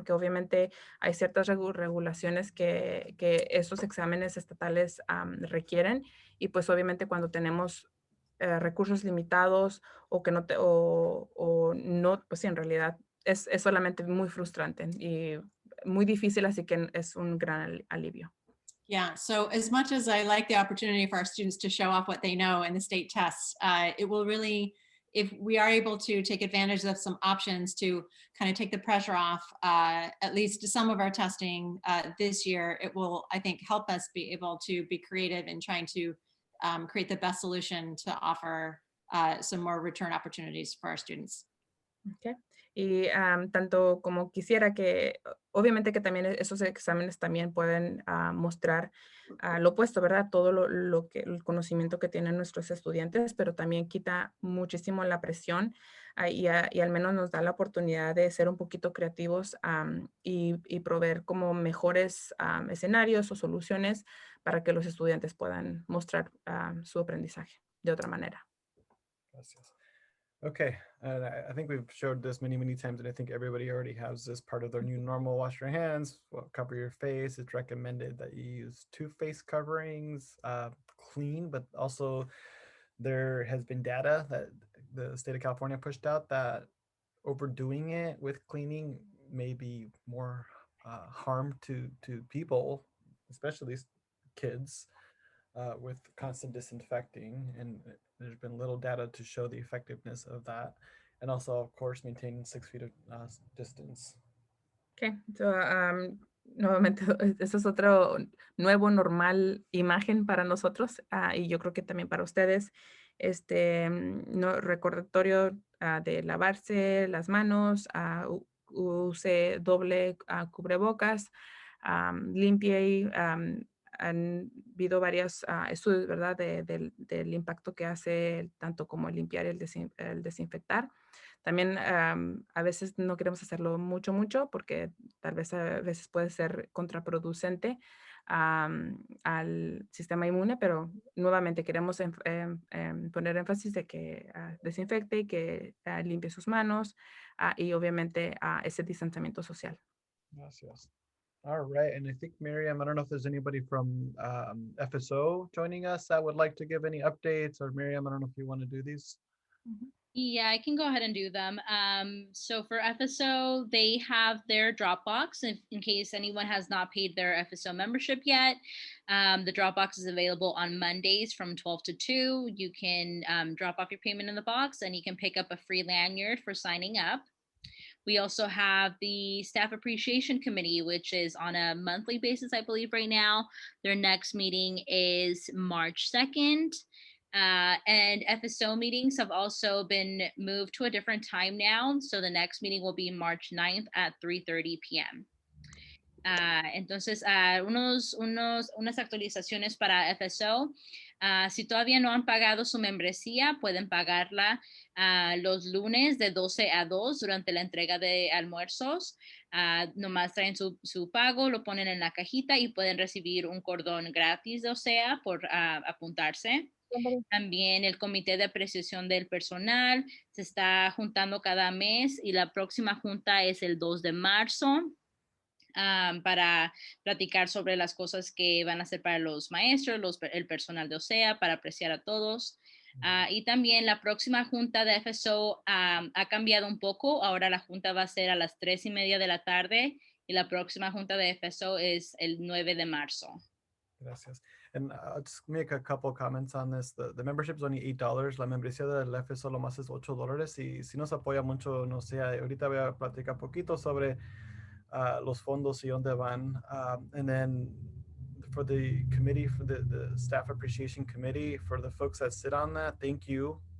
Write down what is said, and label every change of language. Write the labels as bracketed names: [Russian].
[Spanish] Porque obviamente hay ciertas regulaciones que esos exámenes estatales requieren y pues obviamente cuando tenemos recursos limitados o que no, no, pues sí, en realidad es solamente muy frustrante y muy difícil, así que es un gran alivio. [English] Yeah, so as much as I like the opportunity for our students to show off what they know in the state tests, it will really, if we are able to take advantage of some options to kind of take the pressure off, at least some of our testing this year, it will, I think, help us be able to be creative in trying to create the best solution to offer some more return opportunities for our students. Okay. [Spanish] Y tanto como quisiera que, obviamente que también esos exámenes también pueden mostrar lo opuesto, ¿verdad? Todo el conocimiento que tienen nuestros estudiantes, pero también quita muchísimo la presión y al menos nos da la oportunidad de ser un poquito creativos y proveer como mejores escenarios o soluciones para que los estudiantes puedan mostrar su aprendizaje de otra manera. Gracias. [English] Okay, and I think we've showed this many times, and I think everybody already has this part of their new normal. Wash your hands, cover your face. It's recommended that you use 2 face coverings, clean, but also there has been data that the state of California pushed out that overdoing it with cleaning may be more harm to people, especially kids, with constant disinfecting, and there's been little data to show the effectiveness of that, and also, of course, maintaining 6 feet of distance. [Spanish] Okay, so, nuevamente, eso es otro nuevo normal imagen para nosotros y yo creo que también para ustedes, recordatorio de lavarse las manos, use doble cubrebocas, limpie. Han habido varios estudios, ¿verdad? Del impacto que hace tanto como limpiar y el desinfectar. También a veces no queremos hacerlo mucho porque tal vez a veces puede ser contraproducente al sistema inmune, pero nuevamente queremos poner énfasis de que desinfecte y que limpie sus manos y obviamente ese distanciamiento social. Gracias. [English] All right, and I think Miriam, I don't know if there's anybody from FSO joining us that would like to give any updates, or Miriam, I don't know if you want to do these. Yeah, I can go ahead and do them. So for FSO, they have their Dropbox. If, in case anyone has not paid their FSO membership yet, the Dropbox is available on Mondays from 12 to 2. You can drop off your payment in the box and you can pick up a free lanyard for signing up. We also have the Staff Appreciation Committee, which is on a monthly basis, I believe, right now. Their next meeting is March 2nd. And FSO meetings have also been moved to a different time now. So the next meeting will be March 9th at 3:30 p.m. [Spanish] Entonces, unas actualizaciones para FSO. Si todavía no han pagado su membresía, pueden pagarla los lunes de 12 a 2 durante la entrega de almuerzos. Nomás traen su pago, lo ponen en la cajita y pueden recibir un cordón gratis de OCEAA por apuntarse. También el Comité de Apreciación del Personal se está juntando cada mes y la próxima junta es el 2 de marzo. Para platicar sobre las cosas que van a hacer para los maestros, el personal de OCEAA, para apreciar a todos. Y también la próxima junta de FSO ha cambiado un poco. Ahora la junta va a ser a las 3:30 de la tarde y la próxima junta de FSO es el 9 de marzo. Gracias. [English] And I'll just make a couple comments on this. The membership is only $8. [Spanish] La membresía del FSO lo más es $8. Y si nos apoya mucho, no sé, ahorita voy a platicar un poquito sobre los fondos y dónde van. [English] And then for the committee, for the Staff Appreciation Committee, for the folks that sit on that, thank you.